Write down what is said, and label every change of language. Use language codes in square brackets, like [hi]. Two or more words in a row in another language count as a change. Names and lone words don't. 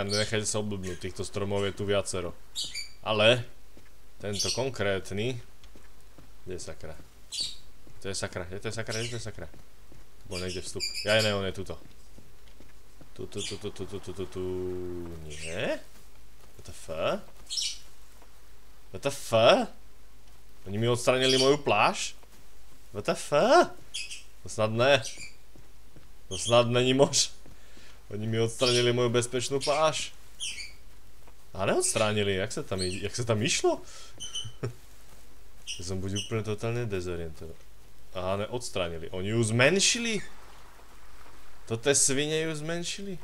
[sk] Nenechajte sa obľúbnúť, týchto stromov je tu viacero. Ale tento konkrétny... Kde je sakra? To je sakra, je to sakra, je to sakra. Tu bol niekde vstup. Ja ne, on je tuto. Tu. Nie? [en] What the fuck? What the fuck? [sk] Oni mi odstranili moju pláž? [en] What the fuck? [cs] To snad ne. To snad není mož. [sk] Oni mi odstranili moju bezpečnú pláž. A neodstránili, jak sa tam išlo? Ja som buď úplne totálne dezorientovaný. Aha, neodstránili. Oni ju zmenšili? Toto svine ju zmenšili?